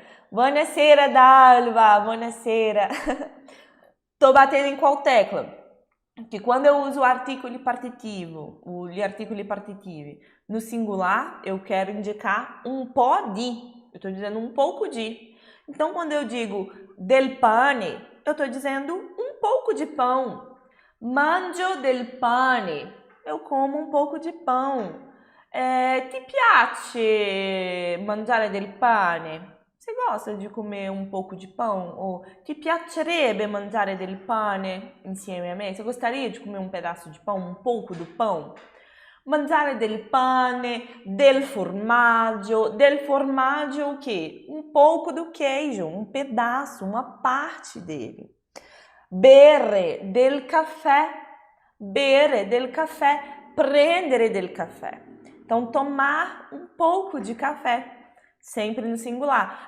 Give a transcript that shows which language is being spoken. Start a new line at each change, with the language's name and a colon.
Italian: Buonasera, Dalva, buonasera.
Portuguese: Tô batendo em qual tecla? Que quando eu uso o articoli partitivo, gli articoli partitivi, no singular, eu quero indicar um po' di. Eu tô dizendo um pouco de. Então, quando eu digo del pane, eu tô dizendo um pouco de pão. Mangio del pane. Eu como um pouco de pão.
Italian: Ti piace mangiare del pane?
Portuguese: Você gosta de comer um pouco de pão?
Italian: Ou ti piacerebbe mangiare del pane insieme a me?
Portuguese: Você gostaria de comer um pedaço de pão, um pouco do pão?
Italian: Mangiare del pane, del formaggio. Del formaggio o quê?
Portuguese: Um pouco do queijo, um pedaço, uma parte dele.
Italian: Bere del caffè. Bere del café, prendere del café.
Portuguese: Então, tomar um pouco de café, sempre no singular.